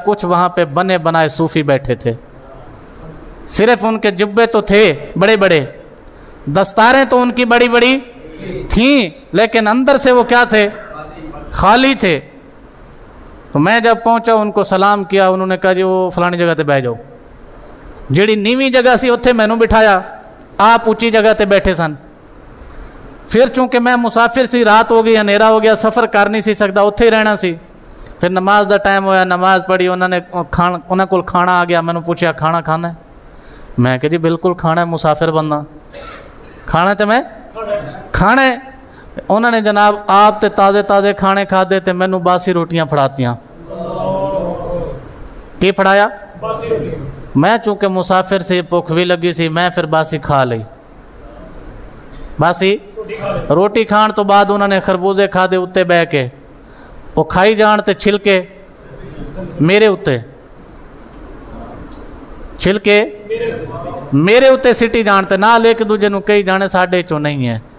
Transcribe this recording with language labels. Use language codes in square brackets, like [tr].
[ur] کچھ وہاں پہ بنے بنائے صوفی بیٹھے تھے. صرف ان کے جبے تو تھے بڑے بڑے, دستاریں تو ان کی بڑی بڑی تھیں, لیکن اندر سے وہ کیا تھے, خالی تھے. تو میں جب پہنچا ان کو سلام کیا, انہوں نے کہا جی وہ فلانی جگہ تے بیٹھ جاؤ. [pa] جیڑی نیویں جگہ سی اتھے مینوں بٹھایا, آپ اونچی جگہ تے بیٹھے سن. پھر چونکہ میں مسافر سی, رات ہو گئی, اندھیرا ہو گیا, سفر کر نہیں سی سکتا, اتھے ہی رہنا سی. پھر نماز دا ٹائم ہویا, نماز پڑھی, انہوں کول کھانا آ گیا. میں نے پوچھا کھانا کھانا ہے؟ میں کہ جی بالکل کھانا ہے, مسافر بننا کھانا تے میں کھانا ہے. انہوں نے جناب آپ تے تازے تازے کھانے کھا دے تے مینوں باسی روٹیاں پھڑاتیاں. کی پھڑایا؟ میں چونکہ مسافر سے بھوک بھی لگی سی, میں پھر باسی کھا لئی. باسی روٹی کھان تو بعد انہوں نے خربوزے کھا دے اتے بہ کے, وہ کھائی جان تے چھلکے میرے اتے, چھلکے میرے اتے سٹی جانتے, نہ لے کے دوجے نو کئی جانے ساڈے چوں نہیں ہے.